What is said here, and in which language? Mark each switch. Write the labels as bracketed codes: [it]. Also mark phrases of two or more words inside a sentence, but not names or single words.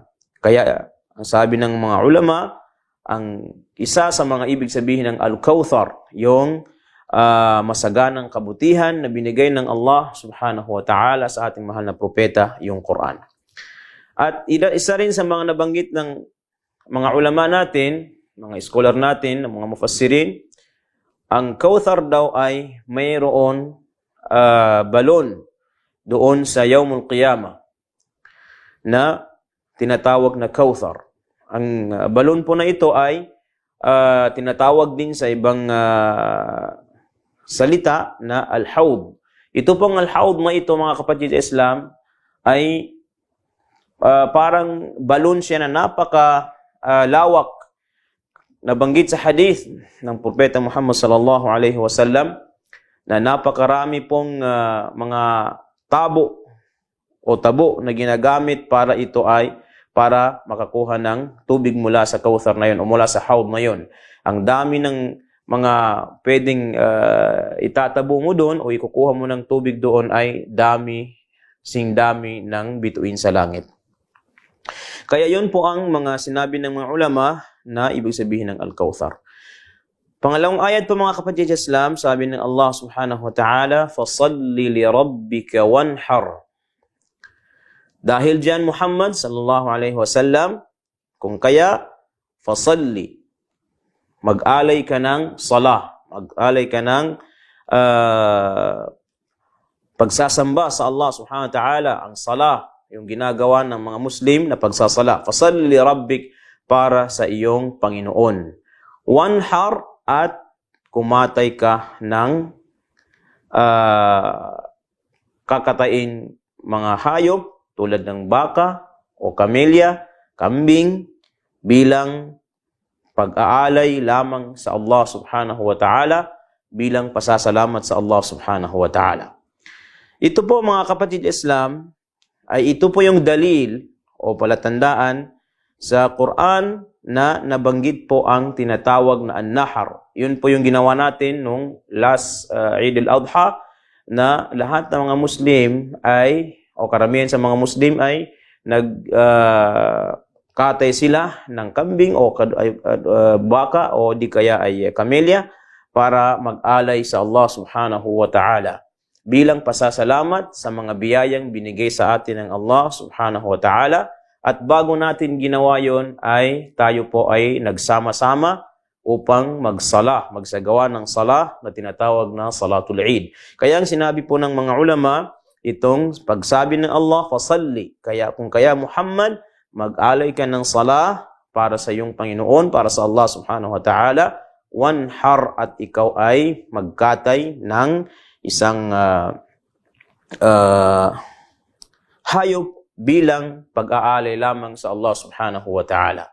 [tl] Kaya ang sabi ng mga ulama, ang isa sa mga ibig sabihin ng Al-Kawthar, yung masaganang kabutihan na binigay ng Allah [ar] سبحانه وتعالى [tl] sa ating mahal na propeta, yung Quran. At isa rin sa mga nabanggit ng mga ulama natin, mga scholar natin, mga mufassirin, ang Kawthar daw ay mayroon balon doon sa [ar] يوم القيامة [tl] na tinatawag na Kawthar. Ang balon po na ito ay tinatawag din sa ibang salita na Al-Hawd. Ito pong Al-Hawd na ito mga kapatid Islam ay parang balon siya na napaka lawak. Nabanggit sa hadith ng Propeta Muhammad [ar] صلى الله عليه وسلم [tl] na napakarami pong mga tabo o tabo na ginagamit para ito ay para makakuha ng tubig mula sa Kawthar na yun o mula sa Hawd na yun. Ang dami ng mga pwedeng itatabo mo doon o ikukuha mo ng tubig doon ay sing dami ng bituin sa langit. Kaya yun po ang mga sinabi ng mga ulama na ibig sabihin ng Al-Kawthar. Pangalawang ayat po mga kapatid Islam, sabi ng Allah [ar] سبحانه وتعالى, فَصَلِّ لِرَبِّكَ وَانْحَرْ. [tl] Dahil dyan Muhammad [ar] صلى الله عليه وسلم, [tl] kung kaya, فَصَلِّ. Mag-alay ka ng salah, mag-alay ka ng pagsasamba sa Allah [ar] سبحانه وتعالى, [tl] ang salah, yung ginagawa ng mga Muslim na pagsasala. [ar] فصل ربك, [tl] para sa iyong Panginoon. Wanhar, at kumatay ka ng kakatayin mga hayop tulad ng baka o kamelya, kambing, bilang pag-aalay lamang sa Allah [ar] سبحانه وتعالى, [tl] bilang pasasalamat sa Allah [ar] سبحانه وتعالى. [tl] Ito po mga kapatid Islam, ay ito po yung dalil o palatandaan sa Quran na nabanggit po ang tinatawag na an-nahar. Yun po yung ginawa natin nung last Eid al-Adha, na lahat ng mga Muslim ay, o karamihan sa mga Muslim ay nagkatay sila ng kambing o baka o di kaya ay kamelya para mag-alay sa Allah [ar] سبحانه وتعالى, [tl] bilang pasasalamat sa mga biyayang binigay sa atin ng Allah [ar] سبحانه وتعالى. [tl] At bago natin ginawa yon ay tayo po ay nagsama-sama upang magsagawa ng salah na tinatawag na Salatul Eid. Kaya ang sinabi po ng mga ulama, itong pagsabi ng Allah, fasalli, kung kaya Muhammad, mag-alay ka ng salah para sa iyong Panginoon, para sa Allah [ar] سبحانه وتعالى, [tl] wanhar, at ikaw ay magkatay ng isang hayop bilang pag-aalay lamang sa Allah [ar] سبحانه وتعالى.